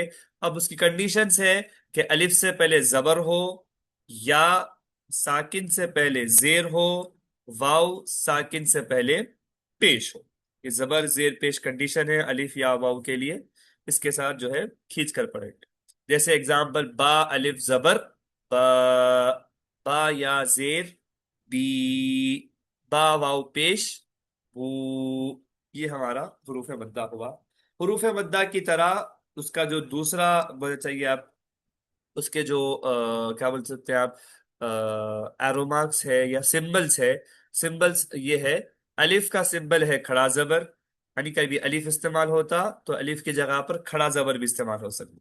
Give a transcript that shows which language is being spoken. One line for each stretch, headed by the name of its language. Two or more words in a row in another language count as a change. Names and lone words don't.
Urdu: اب اس کی کنڈیشنز ہے کہ الف سے پہلے زبر ہو، یا ساکن سے پہلے زیر ہو، واو ساکن سے پہلے پیش ہو۔ یہ زبر زیر پیش کنڈیشن ہے الف یا واو کے لیے، اس کے ساتھ جو ہے کھینچ کر پڑھیں گے۔ جیسے اگزامپل، با الف زبر با، با یا زیر بی، با واو پیش بو۔ یہ ہمارا حروف مدہ ہوا۔ حروف مدہ کی طرح اس کا جو دوسرا بولنا چاہیے آپ، اس کے جو کیا بول سکتے ہیں آپ،
English: arrow marks
Urdu: ہے یا سمبلس ہے، سمبلس یہ ہے، الف کا سمبل ہے کھڑا زبر، یعنی کبھی الف استعمال ہوتا تو الف کی جگہ پر کھڑا زبر بھی استعمال ہو سکتا۔